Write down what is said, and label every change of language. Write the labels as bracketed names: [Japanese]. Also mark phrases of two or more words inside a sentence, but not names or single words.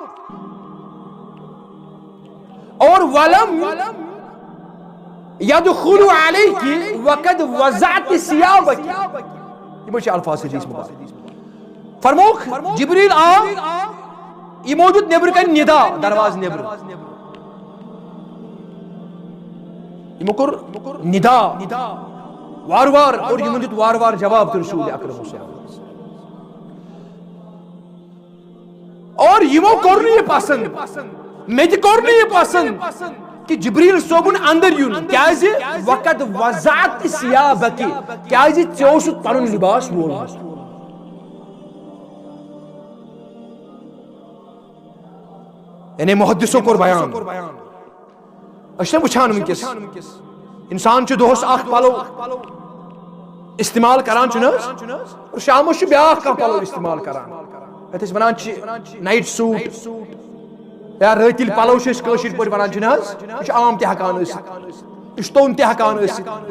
[Kashmiri] اور [Arabic] ولم یدخل علیک وقد وضعت ثیابک [Kashmiri] یمو چھِ الفاظ حدیث مبارک فرمووُکھ جبریل آو یمو دیُت نیبرٕ کنہِ ندا درواز نیبرٕ یمو کوٚر ندا وارٕ وارٕ اور یمو دیُت وارٕ وارٕ جواب تہِ رسول اکرم صلی اللہ علیہ وسلم اور یمو کوٚر نہٕ یہِ پسند مےٚ تہِ کوٚر نہٕ یہِ پسند کہ جبریل صوبن اندر یُن کیازِ وقت [Arabic] وضعت ثیابک [Kashmiri] کیازِ ژےٚ اوسُتھ پنُن لباس وولمُت یعنی محدثو کوٚر بیان أسۍ چھِنہ وٕچھان وٕنکیٚس انسان چھُ دۄہس اکھ پلو استعمال کران چھُنہ حظ اور شامس چھُ بیاکھ کانٛہہ پلو استعمال کران یتھ أسۍ ونان چھِ [English] night suit [Kashmiri] یا رٲتِلۍ پلو چھِ أسۍ کٲشِر پٲٹھۍ ونان چھِنہ حظ یہِ چھُ عام تہِ ہٮ۪کان ٲسِتھ یہِ چھُ توٚن تہِ ہٮ۪کان ٲسِتھ